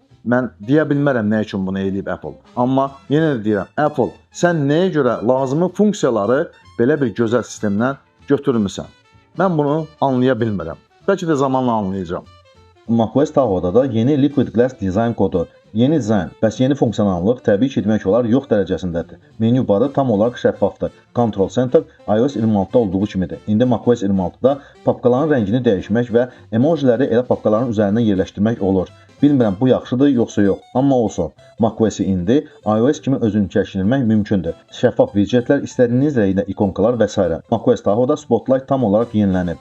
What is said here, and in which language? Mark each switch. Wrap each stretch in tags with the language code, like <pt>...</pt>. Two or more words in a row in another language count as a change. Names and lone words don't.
<az>Mən deyə bilmərəm nə üçün bunu eləyib Apple. Amma yenə də deyirəm, Apple, sən nəyə görə lazımi funksiyaları belə bir gözəl sistemdən götürmüsən? Mən bunu anlaya bilmirəm. Bəlkə də zamanla anlayacağam. macOS Tahoe'da da yeni Liquid Glass dizayn kodu. Yeni dizayn, bəs yeni funksionallıq təbii ki, demək olar yox dərəcəsindədir. Menü barı tam olaraq şəffafdır. Control Center iOS 26-da olduğu kimidir. İndi macOS 26-da papkaların rəngini dəyişmək və emojiləri elə papkaların üzərinə yerləşdirmək olur. Bilmirəm bu yaxşıdır yoxsa yox, amma olsun. macOS-i indi iOS kimi özünükəşləndirmək mümkündür. Şəffaf widgetlər, istədiyiniz rəngdə ikonkalar və s. macOS Tahoe'da Spotlight tam olaraq yenilənib.</az>